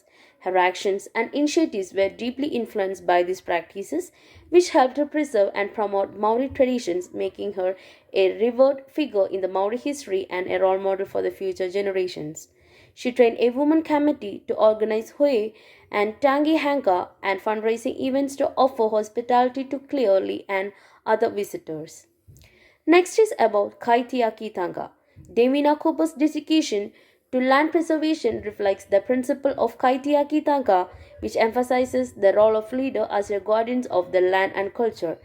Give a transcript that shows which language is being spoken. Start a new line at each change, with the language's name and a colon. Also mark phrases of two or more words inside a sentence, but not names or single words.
English: Her actions and initiatives were deeply influenced by these practices, which helped her preserve and promote Maori traditions, making her a revered figure in the Maori history and a role model for the future generations. She trained a women committee to organize hui and
Māori: tangi hanga
English: and fundraising events to offer hospitality to clearly and other visitors. Next is about
Māori: Kaitiaki Tanga.
English: Devina Cooper's dedication to land preservation reflects the principle of
Māori: Kaitiaki Tanga,
English: which emphasizes the role of leader as a guardians of the land and culture.